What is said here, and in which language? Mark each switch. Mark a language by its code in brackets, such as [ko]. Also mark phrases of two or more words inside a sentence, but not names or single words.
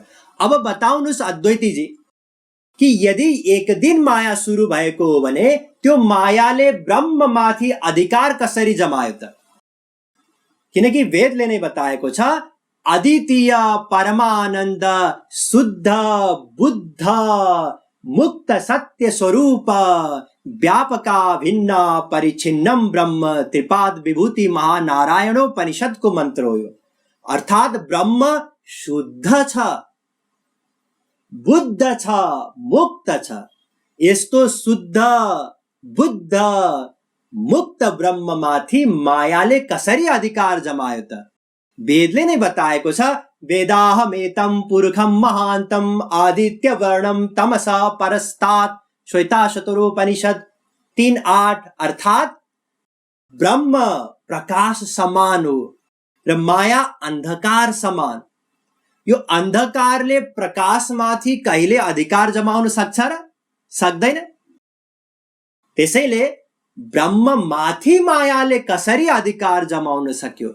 [ne] अब बताउनुस् अद्वैती जी कि यदि एक दिन माया सुरु भएको हो भने त्यो मायाले ब्रह्म माथि अधिकार कसरी जमायो त? किनकि वेदले नै बताएको छ, [sa] अद्वितीय परमानन्द शुद्ध बुद्ध मुक्त सत्य स्वरूप व्यापका भिन्न परिच्छिन्नम ब्रह्म त्रिपाद विभूति [ne] महानारायणोपनिषदको मन्त्र हो यो। अर्थात ब्रह्म शुद्ध छ, बुद्ध छ, मुक्त छ। यस्तो शुद्ध बुद्ध मुक्त ब्रह्म माथि मायाले कसरी अधिकार जमायो त? वेदले नै बताएको छ, [sa] वेदाहमेतं पुरुषं महान्तं आदित्य वर्णम तमसा परस्तात्, श्वेताशतरोपनिषद 3:8। [ne] अर्थात ब्रह्म प्रकाश समान हो र माया अन्धकार समान। यो अन्धकारले प्रकाशमाथि कहिले अधिकार जमाउन सक्छ र? सक्दैन। त्यसैले ब्रह्म माथि मायाले कसरी अधिकार जमाउन सक्यो?